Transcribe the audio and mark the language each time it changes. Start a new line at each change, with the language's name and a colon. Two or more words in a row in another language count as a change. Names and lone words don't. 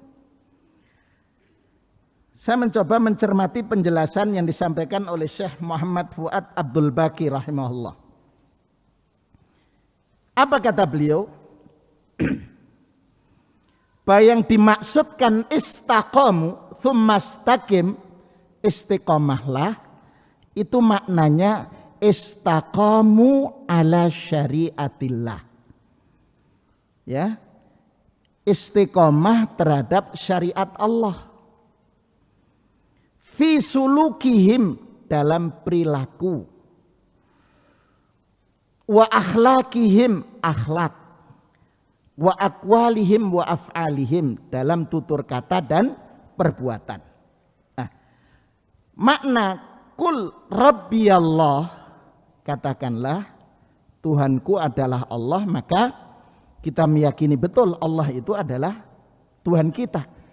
Indonesian: Saya mencoba mencermati penjelasan yang disampaikan oleh Syekh Muhammad Fuad Abdul Baqi rahimahullah. Apa kata beliau? Bahwa yang dimaksudkan
Arabic: استقاموا ثم استقم,
Indonesian: istiqomahlah, itu maknanya
Arabic: استقاموا على شريعة الله.
Indonesian: Ya. Istiqomah terhadap syariat Allah.
Arabic: في سلوكهم,
Indonesian: dalam perilaku,
Arabic: وأخلاقهم, akhlak, وأقوالهم وأفعالهم,
Indonesian: dalam tutur kata dan perbuatan. Nah, makna
Arabic: قل ربي الله,
Indonesian: katakanlah Tuhanku adalah Allah, maka kita meyakini betul Allah itu adalah Tuhan kita.